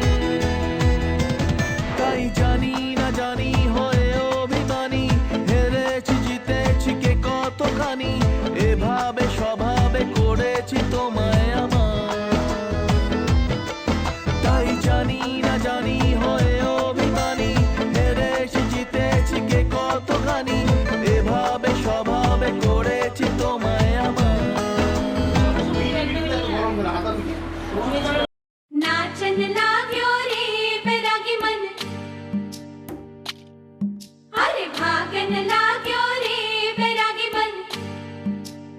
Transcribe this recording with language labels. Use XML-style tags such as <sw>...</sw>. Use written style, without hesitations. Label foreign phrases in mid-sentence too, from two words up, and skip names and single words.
<bn>তাই জানি না জানি হয়ে অভিমানী, হেরেছি জিতেছি কে কতখানি, এভাবে স্বভাবে করেছি তোমায় আমার। তাই জানি না জানি হয়ে অভিমানী, হেরেছি জিতেছি কে কতখানি, এভাবে স্বভাবে করেছি তোমায় আমার।</bn> <raj>नाचन लाग्यो रे बैरागी मन, अरे भागन लाग्यो रे बैरागी मन।</raj>